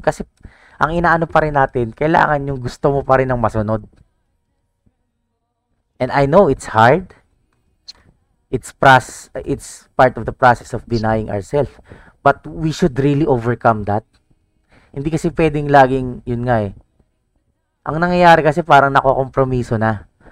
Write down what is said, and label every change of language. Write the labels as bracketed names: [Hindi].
[Filipino] Kasi, ang inaano pa rin natin, kailangan yung gusto mo pa rin ng masunod. [English] And I know it's hard. It's part of the process of denying ourselves. But we should really overcome that. [Filipino] Hindi kasi pwedeng laging, yun nga eh. Ang nangyayari kasi parang nakokompromiso na.